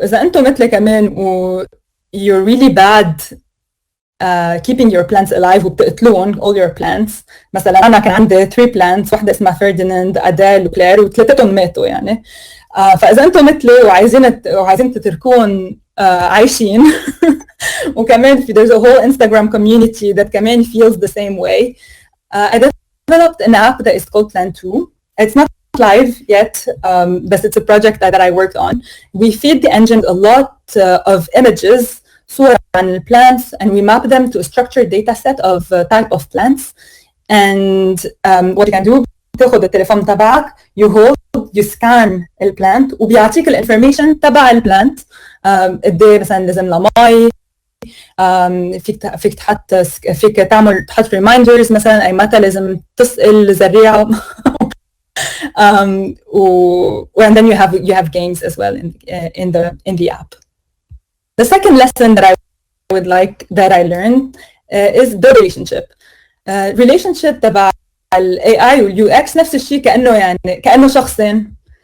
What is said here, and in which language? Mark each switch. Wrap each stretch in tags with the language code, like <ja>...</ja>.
<ar>إذا أنتم مثل كمان</ar> <en>you're really bad keeping your plants alive</en> <ar>وبتقتلون</ar> <en>all your plants.</en> <ar>مثلا أنا كان عندي 3 plants، واحدة اسمها فرديناند، أديل وكلير، وثلاثتهم ماتوا يعني. فإذا أنتم مثلي وعايزين تتركون عايشين وكمان</ar> <en>there's a whole Instagram community that</en> <ar>كمان</ar> <en>feels the same way. I developed an app that is called Plan 2. It's not live yet, but it's a project that I worked on. We feed the engine a lot of images,</en> <ar>صور عن</ar> <en>plants, and we map them to a structured data set of type of plants. And what you can do,</en> <ar>تاخد التليفون تبعك،</ar> <en>you hold, you scan</en> <ar>البلانت وبيعطيك الانفورميشن تبع البلانت. قد ايه مثلا لازم لها مي، فيك تحط ريمايندرز مثلا اي متى لازم تسقي الزريعه.</ar> <en>And then you have games as well in the app. The second lesson that I learned is the relationship تبع ال AI</en> <ar>وال UX نفس الشيء، كأنه شخصين.</ar>